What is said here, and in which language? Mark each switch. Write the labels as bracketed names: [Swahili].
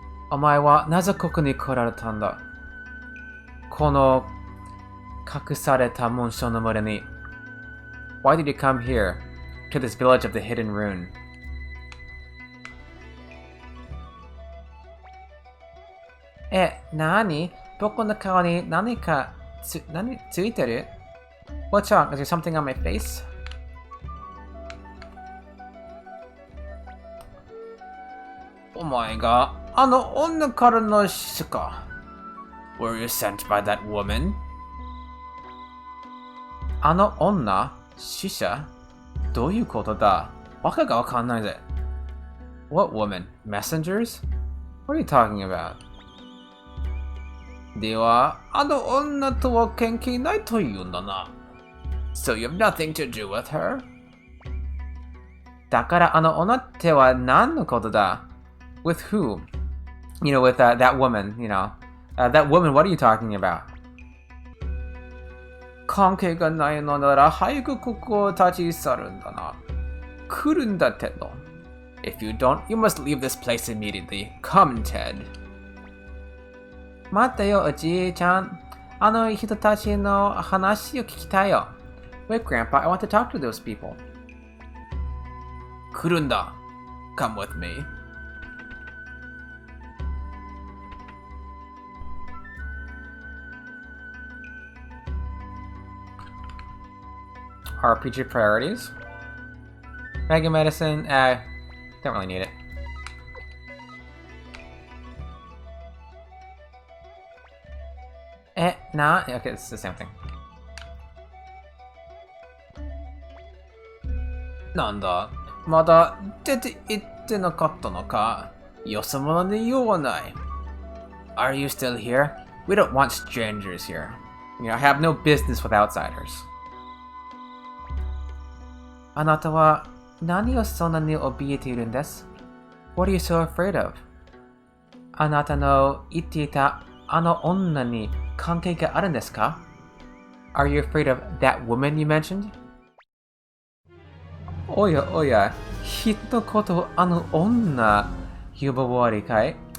[Japanese] O前はなぜここに来られたんだ?この隠された紋章の村に. [English] Why did you come here, to this village of the hidden rune? [Japanese] 何? 僕の顔に何かついてる? [English] What's wrong? Is there something on my face? [Japanese] お前があの女からの使者か? [English] Were you sent by that woman? [Japanese] あの女?使者?どういうことだ?わけがわかんないぜ. [English] What woman? Messengers? What are you talking about? [Japanese] では、あの女とは関係ないというんだな. [English] So you have nothing to do with her? [Japanese] だからあの女っては何のことだ? [English] With who? You know, with that woman, you know. That woman, what are you talking about? [Japanese] 関係がないのなら早くここを立ち去るんだな. 来るんだ、テッド. [English] If you don't, you must leave this place immediately. Come, Ted. [Japanese] 待ってよ、おじいちゃん。あの人たちの話を聞きたいよ. [English] Wait, Grandpa, I want to talk to those people. [Japanese] 来るんだ. [English] Come with me. RPG priorities. Mega Medicine, don't really need it. Nah, okay, it's the same thing. [Japanese] なんだ、まだ出て行ってなかったのか? よそ者に言わない. [English] Are you still here? We don't want strangers here. You know, I have no business with outsiders. [Japanese] あなたは何をそんなに怯えているんです? [English] What are you so afraid of? [Japanese] あなたの言っていたあの女に関係があるんですか? [English] Are you afraid of that woman you mentioned? [Japanese] おやおや、人のことをあの女呼ばわりかい?